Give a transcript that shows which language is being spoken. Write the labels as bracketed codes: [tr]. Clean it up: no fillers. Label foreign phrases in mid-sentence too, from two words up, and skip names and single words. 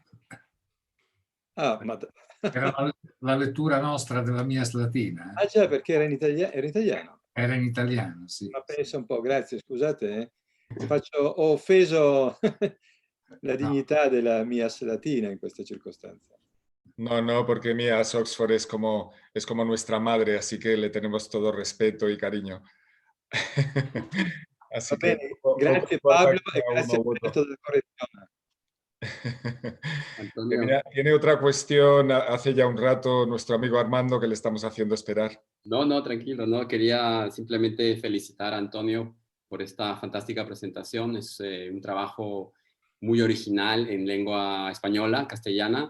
[it] Ah, ma... Era la lettura nostra della MIAS latina. Ah già, perché era in italiano. Era in italiano, sì. Ma pensa un po', grazie, scusate, ho offeso la dignità della MIAS latina in questa circostanza. [es] No, no, porque MIAS Oxford es como nuestra madre, así que le tenemos todo respeto y cariño. Así [it] Va bene, [es] poco [it] grazie [es] importa [it] Pablo [es] que [it] e [es] sea [it] grazie [es] uno u otro. [it] Alberto della correzione. [es] Mira, tiene otra cuestión, hace ya un rato nuestro amigo Armando que le estamos haciendo esperar. No, no, tranquilo, no, quería simplemente felicitar a Antonio por esta fantástica presentación. Es un trabajo muy original en lengua española, castellana.